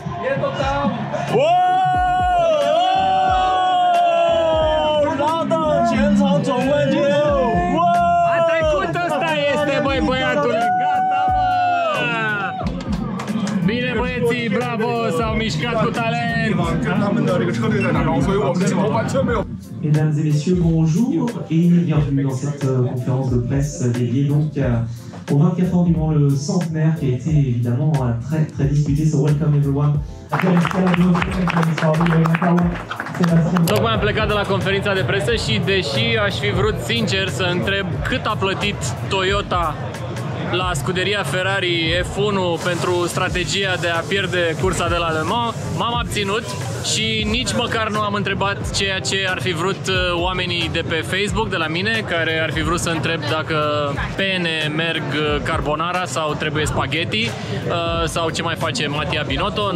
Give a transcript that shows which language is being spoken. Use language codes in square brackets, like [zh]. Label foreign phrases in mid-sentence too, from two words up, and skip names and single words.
[ro] A trecut ăsta este, băi, băiatule, gata, mă! Bine, băieții, bravo, s-au mișcat cu talent! [fr] Mesdames et messieurs, bonjour et bienvenue dans cette conférence de presse dédiée donc au 24 ans du Mans, le centenaire qui a été évidemment très très disputé. [en] So welcome everyone. [ro] Tocmai am plecat de la conferința de presă și deși aș fi vrut sincer să întreb cât a plătit Toyota la scuderia Ferrari F1 pentru strategia de a pierde cursa de la Le Mans, m-am abținut și nici măcar nu am întrebat ceea ce ar fi vrut oamenii de pe Facebook de la mine, care ar fi vrut să întreb dacă pene merg carbonara sau trebuie spaghetti sau ce mai face Mattia Binotto.